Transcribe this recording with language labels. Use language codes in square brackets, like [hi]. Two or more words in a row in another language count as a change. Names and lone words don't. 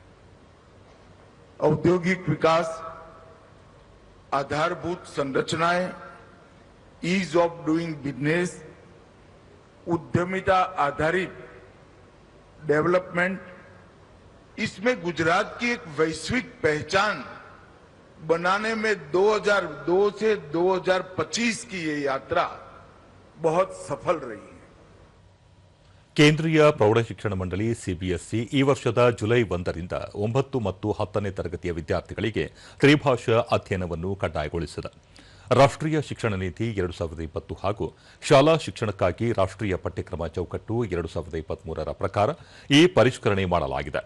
[hi] औद्योगिक विकास, आधारभूत संरचनाएं, [en] ease of doing business, [hi] उद्यमिता आधारित डेवलपमेंट, इसमें गुजरात की एक वैश्विक पहचान बनाने में 2002 से 2025 की ये यात्रा बहुत सफल रही है. [kn] ಕೇಂದ್ರೀಯ ಪ್ರೌಢಶಿಕ್ಷಣ ಮಂಡಳಿ ಸಿಬಿಎಸ್ಇ ಈ ವರ್ಷದ ಜುಲೈ 1ರಿಂದ 9 ಮತ್ತು 10ನೇ ತರಗತಿಯ ವಿದ್ಯಾರ್ಥಿಗಳಿಗೆ ತ್ರಿಭಾಷಾ ಅಧ್ಯಯನವನ್ನು ಕಡ್ಡಾಯಗೊಳಿಸಿದೆ. ರಾಷ್ಟ್ರೀಯ ಶಿಕ್ಷಣ ನೀತಿ 2020 ಹಾಗೂ ಶಾಲಾ ಶಿಕ್ಷಣಕ್ಕಾಗಿ ರಾಷ್ಟ್ರೀಯ ಪಠ್ಯಕ್ರಮ ಚೌಕಟ್ಟು 2023ರ ಪ್ರಕಾರ ಈ ಪರಿಷ್ಕರಣೆ ಮಾಡಲಾಗಿದೆ.